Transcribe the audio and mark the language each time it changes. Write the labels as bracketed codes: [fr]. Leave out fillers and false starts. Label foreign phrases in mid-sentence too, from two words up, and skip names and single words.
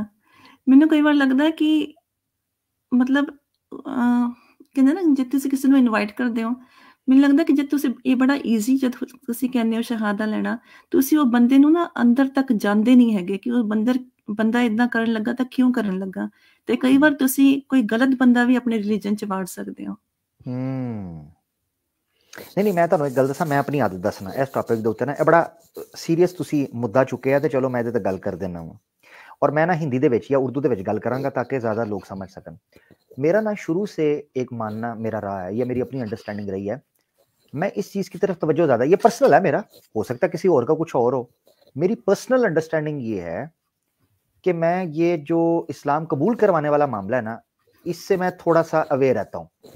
[pa] ਮੈਨੂੰ ਕਈ ਵਾਰ ਲੱਗਦਾ ਕਿ ਮਤਲਬ ਕਹਿੰਦੇ ਨਾ, ਜੇ ਤੁਸੀਂ ਕਿਸੇ ਨੂੰ ਇਨਵਾਈਟ ਕਰਦੇ ਹੋ, ਮੈਨੂੰ ਲੱਗਦਾ ਕਿ ਜੇ ਤੁਸੀਂ ਇਹ ਬੜਾ ਈਜ਼ੀ, ਜਦ ਤੁਸੀਂ ਕਹਿੰਦੇ ਹੋ ਸ਼ਹਾਦਾ ਲੈਣਾ, ਤੁਸੀਂ ਉਹ ਬੰਦੇ ਨੂੰ ਨਾ ਅੰਦਰ ਤੱਕ ਜਾਂਦੇ ਨਹੀਂ ਹੈਗੇ ਕਿ ਉਹ ਬੰਦਾ ਇੱਦਾਂ ਕਰਨ ਲੱਗਾ ਤਾਂ ਕਿਉਂ ਕਰਨ ਲੱਗਾ। ਤੇ ਕਈ ਵਾਰ ਤੁਸੀਂ ਕੋਈ ਗਲਤ ਬੰਦਾ ਵੀ ਆਪਣੇ ਰਿਲੀਜਨ 'ਚ ਵਾੜ ਸਕਦੇ ਹੋ। ਨਹੀਂ, ਮੈਂ ਤੁਹਾਨੂੰ ਇੱਕ ਗੱਲ ਦੱਸਾਂ, ਮੈਂ ਆਪਣੀ ਆਦਤ ਦੱਸਣਾ ਇਸ ਟੌਪਿਕ ਦੇ ਉੱਤੇ ਨਾ, ਇਹ ਬੜਾ ਸੀਰੀਅਸ ਤੁਸੀਂ ਮੁੱਦਾ ਚੁੱਕਿਆ, ਤੇ ਚਲੋ ਮੈਂ ਇਹਦੇ ਤੇ ਗੱਲ ਕਰ ਦਿੰਦਾ ਹਾਂ। ਔਰ ਮੈਂ ਨਾ ਹਿੰਦੀ ਦੇ ਵਿਚ ਯਾ ਉਰਦੂ ਦੇ ਵਿਚ ਗੱਲ ਕਰਾਂਗਾ ਤਾਕਿ ਜ਼ਿਆਦਾ ਲੋਕ ਸਮਝ ਸਕਣ। [hi] मेरा ना शुरू से एक मानना मेरा रहा है, या मेरी अपनी अंडरस्टैंडिंग रही है, मैं इस चीज़ की तरफ तवज्जो ज़्यादा, ये पर्सनल है मेरा, हो सकता है किसी और का कुछ और हो। मेरी [en] personal understanding [hi] ये है कि मैं ये जो इस्लाम कबूल करवाने वाला मामला है ना, इससे मैं थोड़ा सा अवेयर रहता हूँ।